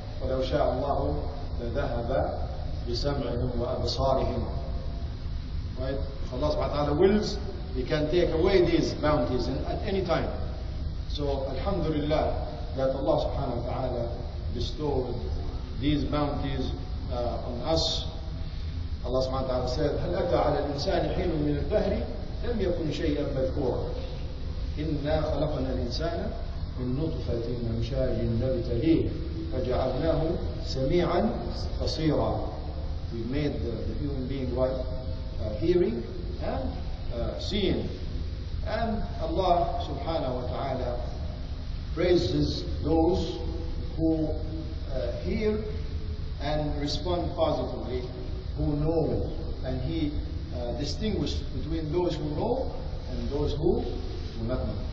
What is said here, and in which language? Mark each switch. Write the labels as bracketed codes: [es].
[ar] وَلَوْ شَاءَ اللَّهُ لَذَهَبَ بِسَمْعِهِمْ وَأَبْصَارِهِمْ. [en] Right? If Allah subhanahu wa ta'ala wills, He can take away these bounties at any time. So, alhamdulillah, that Allah subhanahu wa ta'ala bestowed these bounties on us. Allah subhanahu wa ta'ala said, [ar] هَلْ أَتَى عَلَى الْإِنسَانِ حِينٌ مِّنَ الدَّهْرِ لَمْ يَكُنْ شَيْئًا مَذْكُورًا إِنَّا خَلَقْنَا الْإِنسَانَ مِن نُّطْفَةٍ أَمْشَاجٍ نَبْتَلِيهِ فَجَعَلْنَاهُ سَمِيعًا بَصِيرًا. [en] We made the human being what? Hearing and seeing. And Allah subhanahu wa ta'ala praises those who hear and respond positively, who know, and He distinguished between those who know and those who do not know.